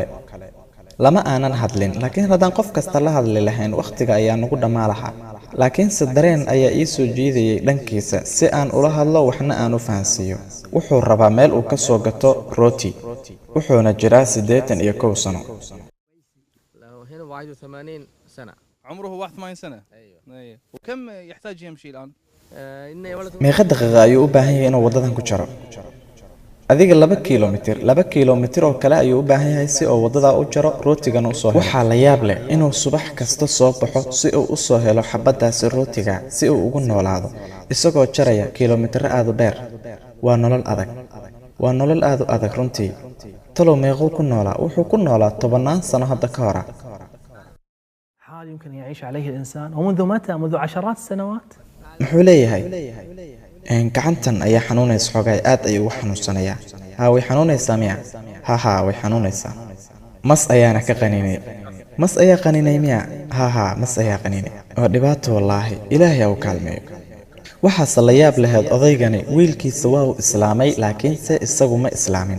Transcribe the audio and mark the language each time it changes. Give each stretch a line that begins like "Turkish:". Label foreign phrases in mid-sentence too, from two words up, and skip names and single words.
Somali: lama aanan hadlin, laakiin haddaan qof kasta la hadli lahayn waqtiga ayaa nagu dhammaa lahaa. laakiinse dareen ayaa ii soo jiidayay dhankiisa si aan ula hadlo waxna aan u fahansiiyo. wuxuu rabaa meel uu ka soo gato rooti, wuxuuna jiraa 81 sano.
Arabic: هنا 81 سنة. عمره 81 سنة. ايوه. وكم يحتاج يمشي الآن؟ إنه ولد
Somali: meeqa daqiiqo ayuu u baahan yahay inuu wadadan ku jaro? adiga 2 kiiloomitir oo kale ayuu u baahan yahay si uu wadada u jaro rootigana u soo helo. waxaa la yaab leh inuu subax kasta soo baxo si uu u soo helo xabadaasi rootiga si uu ugu noolaado isagoo jaraya kiiloomitir aad u dheer. waa nolol aad u adag runtii. talow meequu ku noolaa? wuxuu ku noolaa 10 sano hadda ka hor.
Arabic: حال يمكن يعيش عليه الإنسان ومنذ متى؟ منذ عشرات السنوات.
Somali: muxuu leeyahay gacantan ayaa xanuunaysa xogay aad ayuu u xanuunsanayaa. haa way xanuunaysaa miya? haa way xanuunaysaa. mas ayaana ka qaninay. mas ayaa qaninay miya? haa mas ayaa qaninay. waa dhibaato wallaahi, ilaahay ha u kaalmeeyo. waxaase la yaab lahayd odaygani wiilkiisa waa uu islaamay laakiinse isagu ma islaamin.